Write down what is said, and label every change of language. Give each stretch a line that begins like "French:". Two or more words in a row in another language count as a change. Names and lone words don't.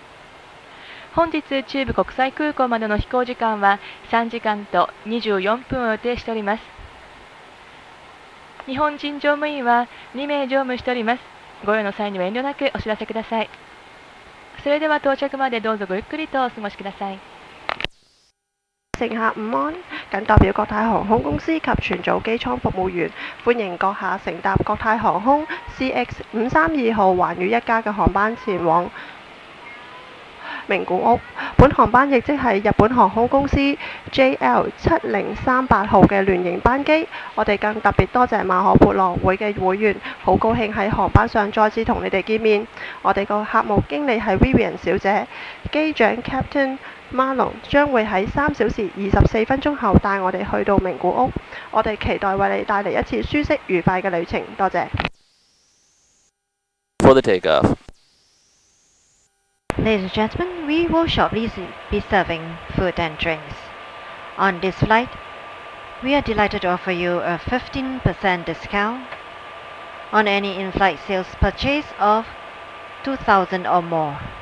Japanese: 本日中部国際空港までの飛行時間は3時間と24分を予定しております。日本人乗務員は2名乗務しております。ご用の際には遠慮なくお知らせください。それでは到着までどうぞごゆっくりとお過ごしください。
Cantonese: 乘客午安，謹代表國泰航空公司及全組機艙服務員，歡迎閣下乘搭國泰航空 CX532號環宇一家嘅航班前往名古屋。本航班亦即係日本航空公司 JL7038號嘅聯營班機。我哋更特別多謝馬可波羅會嘅會員，好高興喺航班上再次同你哋見面。我哋個客務經理係 Vivian 小姐，機長 Captain Marlon 將會喺3小時24分鐘後帶我哋去到名古屋。我哋期待為你帶嚟一次舒適愉快嘅旅程。多謝。
English: For the takeoff. Ladies and gentlemen, we will shortly be serving food and drinks. On this flight, we are delighted to offer you a 15% discount on any in-flight sales purchase of 2,000 or more.